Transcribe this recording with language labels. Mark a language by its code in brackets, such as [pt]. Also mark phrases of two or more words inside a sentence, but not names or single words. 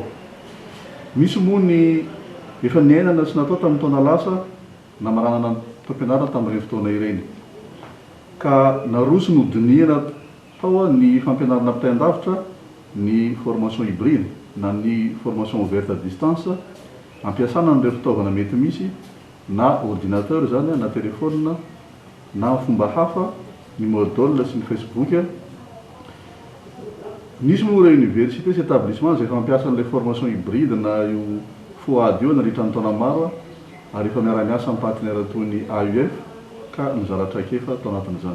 [mg] Misy moa ny efa niainana sy natao tamin'ny taona lasa na maranana fampianarana tamin'ireny fotoana ireny ka naroso no diniana tao ny fampianarana ampitain-davitra ny [fr] formation hybride [mg] na ny [fr] formation ouverte à distance [mg] ampiasana n'ireo fitaovana mety misy na ordinateur zany na téléphone na fomba hafa ny modole sy ny Facebook. Nisy moa ireo université sy établissement zay fampiasa n'ilay [fr] formation hybride [mg] na io foady io nandritra ny taona maro ary efa miara-miasa amin'ny partenaire toy ny AUF ka mizaratra kefa tao anatin'izany.